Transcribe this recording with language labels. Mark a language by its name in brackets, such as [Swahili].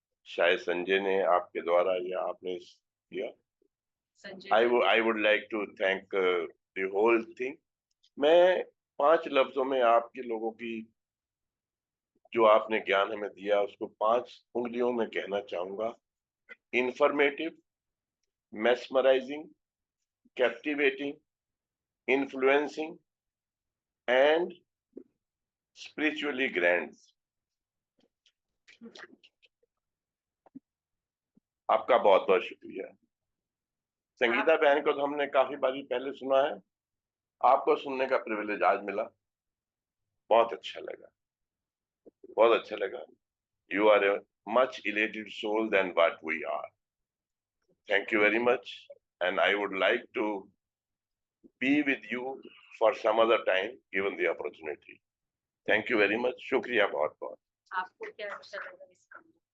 [Hindi] शायद संजय ने आपके द्वारा या आपने किया। [English] I would like to thank the whole thing. [Hindi] मैं 5 लफ्जों में आपके लोगों की जो आपने ज्ञान हमें दिया उसको 5 उंगलियों में कहना चाहूंगा। [English] Informative, mesmerizing, captivating, influencing and spiritually grand। [Hindi] आपका बहुत बहुत शुक्रिया। संगीता बहन को तो हमने काफी बारी पहले सुना है, आपको सुनने का प्रिविलेज आज मिला। बहुत अच्छा लगा, बहुत अच्छा लगा। [English] You are a much elated soul than what we are. Thank you very much, and I would like to be with you for some other time given the opportunity. Thank you very much. [Hindi] शुक्रिया बहुत बहुत। आपको क्या अच्छा लगा इस काम में?